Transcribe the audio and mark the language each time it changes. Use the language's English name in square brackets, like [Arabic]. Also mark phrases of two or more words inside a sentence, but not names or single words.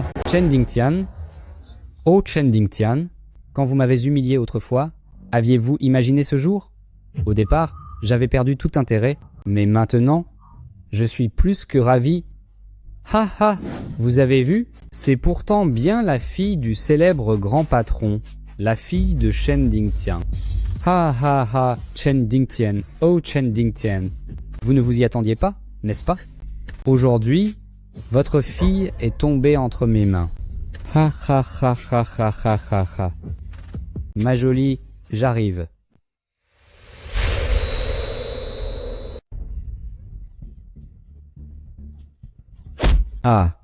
[French] Chen Dingtian. Oh Chen Dingtian, quand vous m'avez humilié autrefois, aviez-vous imaginé ce jour? Au départ, j'avais perdu tout intérêt, mais maintenant, je suis plus que ravi. Ha ha, vous avez vu? C'est pourtant bien la fille du célèbre grand patron, la fille de Chen Dingtian. Ha ha ha, Chen Dingtian, oh Chen Dingtian. Vous ne vous y attendiez pas, n'est-ce pas? Aujourd'hui, votre fille est tombée entre mes mains. Ha ha ha ha ha ha ha ha. Ma jolie, j'arrive. Ah.